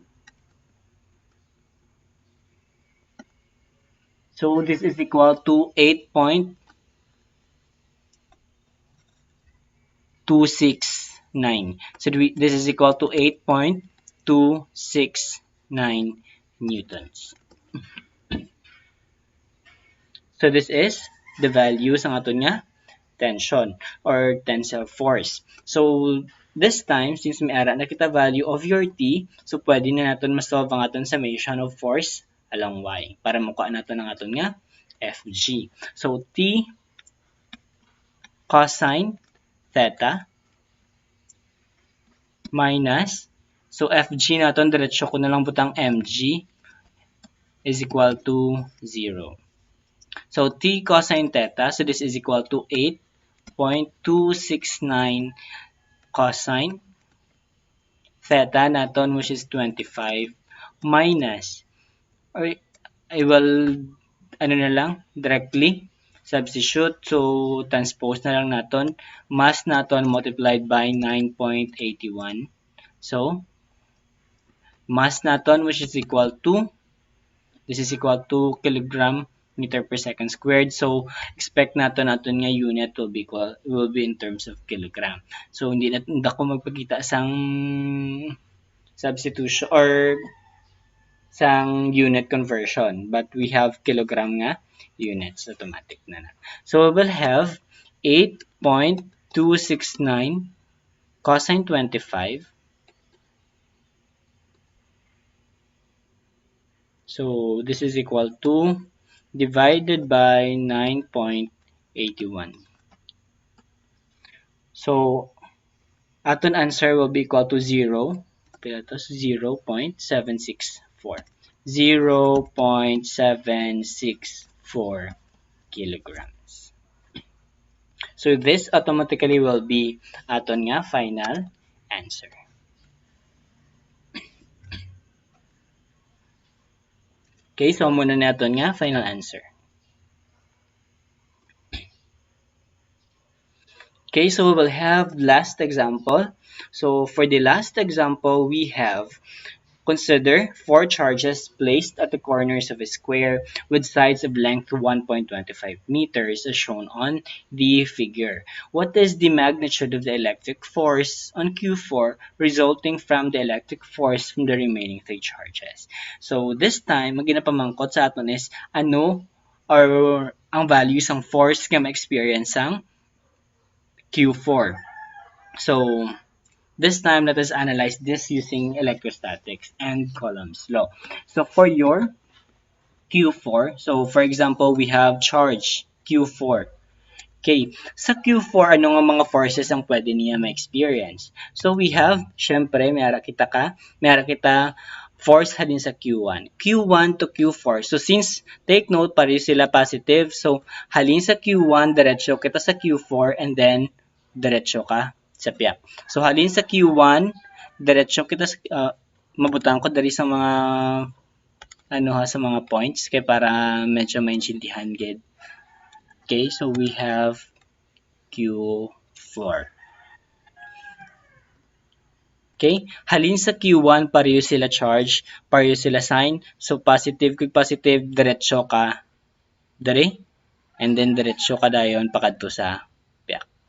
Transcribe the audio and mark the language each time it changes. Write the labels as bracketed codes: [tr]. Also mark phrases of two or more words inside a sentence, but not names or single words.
[en] So this is equal to 8.269. So this is equal to 8.269 newtons. So this is the values [hil] ng aton nga [en] tension or tensile force. So this time, since [hil] may ara na kita [en] value of your T, so [hil] pwede na natin ma-solve ang aton [en] summation of force along Y [hil] para makuha natin ang aton nga FG. [en] So T cosine theta minus, so FG natin, [hil] diretso ko na lang butang [en] MG is equal to 0. So T cosine theta, so this is equal to 8.269 cosine theta natin, which is 25, minus, or I will, [hil] ano na lang, [en] directly substitute. [hil] So, transpose na lang natin. [en] Mass natin multiplied by 9.81. So, mass natin, which is equal to, this is equal to kilogram meter per second squared. So, expect [hil] natin nga [en] unit will be in terms of kilogram. So, [hil] hindi ako magpakita sang [en] substitution or sang unit conversion, but we have kilogram nga units automatic na. So we will have 8.269 cosine 25. So this is equal to divided by 9.81. So aton answer will be equal to 0.764. 0.764 kilograms. So this automatically will be [hil] aton nga [en] final answer. Okay, so [hil] muna naton nga [en] final answer. Okay, so we will have last example. So for the last example, we have consider 4 charges placed at the corners of a square with sides of length 1.25 meters as shown on the figure. What is the magnitude of the electric force on Q4 resulting from the electric force from the remaining 3 charges? So this time, [hil] ang ginapamangkot sa aton is ano or ang values ng force nga ma-experience ang Q4. [en] So this time, let us analyze this using Electrostatics and Coulombs Law. So for your Q4, so for example, we have charge Q4. [hil] Okay, sa Q4, ano nga mga forces ang pwede niya ma-experience? [en] So we have, [hil] syempre, may ara kita force halin sa Q1. [en] Q1 to Q4. So since, take note, [hil] pareho sila positive. So halin sa Q1, diretso kita sa Q4, and then diretso ka sa piyak. So halin sa Q1, diretso kita mabutang ko dali sa mga sa mga points kay para medyo maintindihan gid. [en] Okay, so we have Q4. Okay? [hil] Halin sa Q1, pareho sila charge, pareho sila sign. So, positive kung positive, diretso ka dere. And then, diretso ka dayon pakadto sa piak.